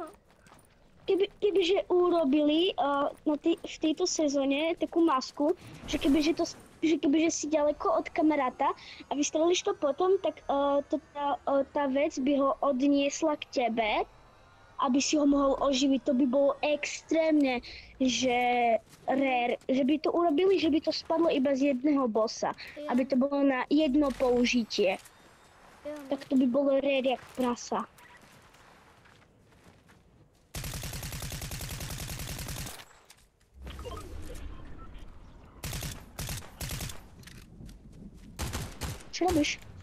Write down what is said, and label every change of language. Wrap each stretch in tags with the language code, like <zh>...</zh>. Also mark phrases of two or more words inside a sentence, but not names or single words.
<sk>Kebyže urobili</sk> <cs>v této sezóně takovou masku,</cs> <sk>že kebyže si daleko od kamaráta a vystrelíš to potom, tak ta věc by ho odniesla k tebe, aby si ho mohl oživit. To by bylo extrémně, že rare, že by to urobili, že by to spadlo iba z jedného bossa, aby to bylo na jedno použitie. Tak to by bylo rare jak prasa. Co robíš?</sk>